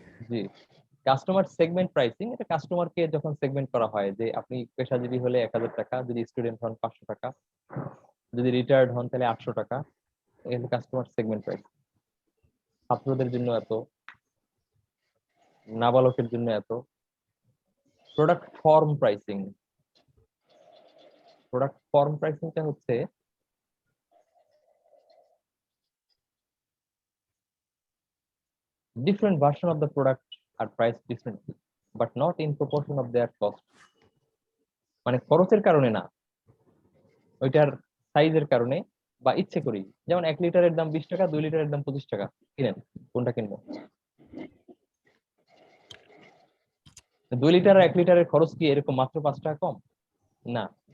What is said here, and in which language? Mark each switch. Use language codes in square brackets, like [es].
[bn] জি, customer segment pricing, এটা কাস্টমারকে যখন সেগমেন্ট করা হয় যে আপনি পেশাজীবী হলে 1,000 টাকা, যদি স্টুডেন্ট হন 500 টাকা, যদি রিটায়ার্ড হন তাহলে 800 টাকা। এটা কাস্টমার সেগমেন্ট প্রাইস। ছাত্রদের জন্য এত, নাবালকের জন্য এত। Product form pricing. [en] Product form প্রাইসিংটা হচ্ছে different version of the product are priced differently but not in proportion of their cost. [bn] মানে খরচের কারণে না, ওইটার সাইজের কারণে বা ইচ্ছে করি। যেমন 1 লিটারের দাম 20 টাকা, 2 লিটারের দাম 25 টাকা, কিনেন, কোনটা কিনবেন? 2 লিটার আর 1 লিটারের খরচ কি এরকম মাত্র 5 টাকা কম? না।